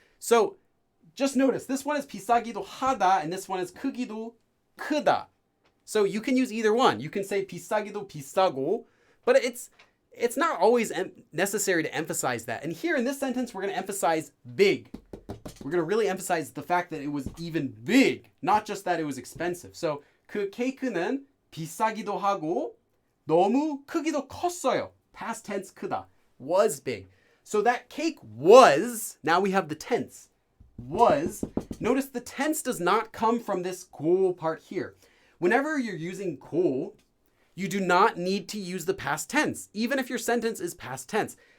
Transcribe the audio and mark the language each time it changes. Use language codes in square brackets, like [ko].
[en] So just notice, this one is 비싸기도 하다, and this one is 크기도 크다. So you can use either one. You can say 비싸기도 비싸고, but it's not always necessary to emphasize that. And here in this sentence, we're going to emphasize big. We're going to really emphasize the fact that it was even big, not just that it was expensive. So [ko] 그 케이크는 비싸기도 하고 너무 크기도 컸어요. [en] Past tense 크다. Was big. So that cake was, now we have the tense. Was. Notice the tense does not come from this 고 part here. Whenever you're using 고, you do not need to use the past tense, even if your sentence is past tense.